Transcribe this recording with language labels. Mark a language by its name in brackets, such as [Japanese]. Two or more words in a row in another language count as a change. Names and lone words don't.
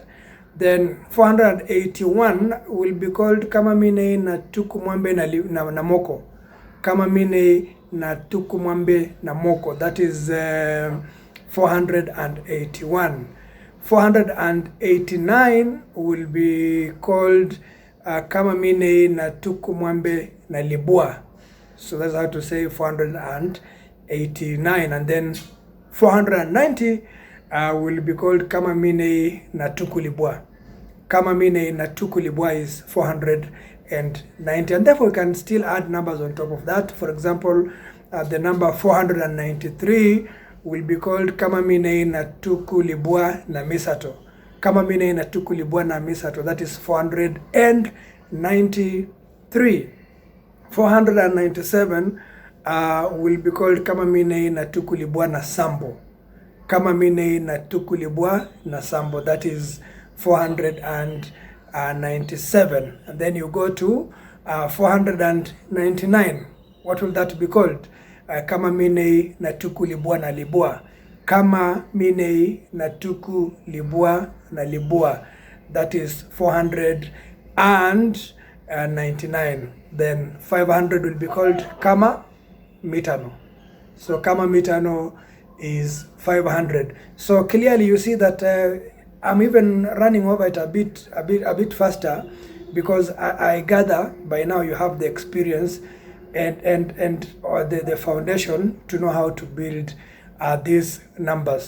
[English] Then 481 will be called [Lingala] kama minei na tuku mwambe na moko, kama minei na tuku mwambe na moko, [English] that is 481. 489 will be called [Lingala] kama minei na tuku mwambe na libwa, [English] so that's how to say 489. And then 490 will be called [Lingala] kama minei na tuku libwa, kama minei na tuku libwa [English] is 490, and therefore we can still add numbers on top of that. For example, the number 493 will be called [Lingala] kama minei na tuku libwa na misato, kama minei na tuku libwa na misato, [English] that is 493. 497 will be called [Lingala] kama minei na tuku libwa na sambo, kama minei na tuku libwa na sambo, [English] that is 497. And then you go to 499. What will that be called? [Lingala] Kama minei na tuku libwa na libwa, kama minei na tuku libwa na libwa, [English] that is 499. Then 500 will be called [Lingala] kama mitano. [English] So [Lingala] kama mitano [English] is 500. So clearly you see that I'm even running over it a bit faster, because I gather by now you have the experience and the foundation to know how to build these numbers.